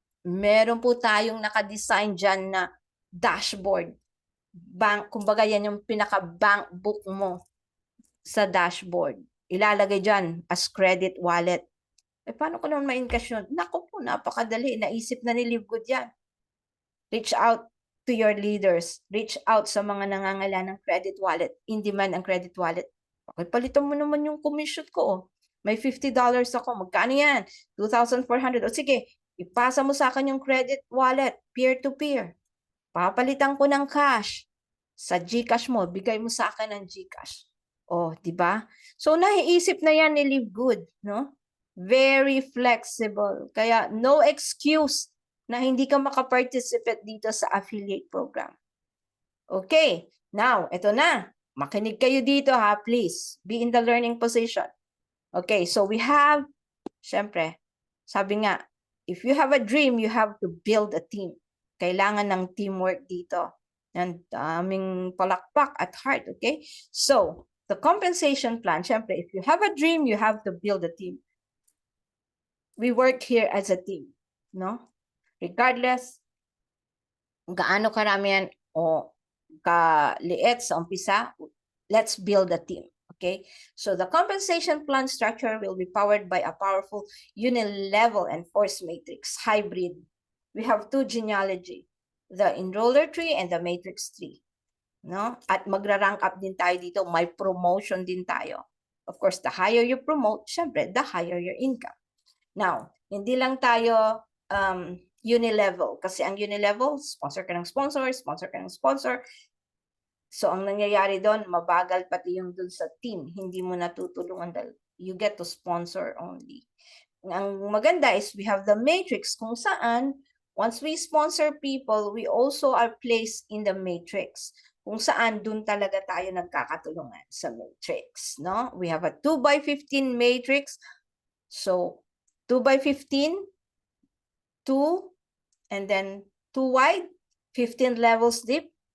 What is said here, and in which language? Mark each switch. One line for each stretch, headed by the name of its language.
Filipino: Meron po tayong nakadesign dyan na dashboard. Kumbaga yan yung pinaka-bank book mo sa dashboard. Ilalagay dyan as credit wallet. Paano ko naman ma-encash yun? Naku po, napakadali. Naisip na ni Livegood yan.
English: Reach out to your leaders.
Filipino: Reach out sa mga nangangailangan ng credit wallet. In demand ang credit wallet. Okay, palitan mo naman yung commission ko. May $50 ako. Magkano yan? 2,400. O sige, ipasa mo sa akin yung credit wallet. Peer-to-peer. Papalitan ko ng cash. Sa GCash mo, bigay mo sa akin ng GCash. Oh, di ba? So naiisip na yan ni Livegood, no?
English: Very flexible.
Filipino: Kaya no excuse na hindi ka makaparticipate dito sa affiliate program. Okay, now, ito na. Makinig kayo dito ha, please.
English: Be in the learning position. Okay, so we have,
Filipino: syempre, sabi nga,
English: if you have a dream, you have to build a team.
Filipino: Kailangan ng teamwork dito.
English: And daming palakpak at heart, okay? So, the compensation plan, syempre, if you have a dream, you have to build a team. We work here as a team, no?
Filipino: Regardless, gaano karami yan o kaliit sa umpisa,
English: let's build a team, okay? So the compensation plan structure will be powered by a powerful unilevel and force matrix hybrid. We have 2 genealogy, the enroller tree and the matrix tree, no?
Filipino: At magra-rank up din tayo dito, may promotion din tayo.
English: Of course, the higher you promote, syempre, the higher your income.
Filipino: Now, hindi lang tayo unilevel. Kasi ang unilevel, sponsor ka ng sponsor, sponsor ka ng sponsor. So, ang nangyayari doon, mabagal pati yung doon sa team. Hindi mo natutulungan dahil
English: you get to sponsor only.
Filipino: Ang maganda
English: is we have the matrix
Filipino: kung saan,
English: once we sponsor people, we also are placed in the matrix.
Filipino: Kung saan doon talaga tayo nagkakatulungan sa matrix. No?
English: We have a 2x15 matrix. So, 2x15, 2, and then 2 wide, 15 levels deep.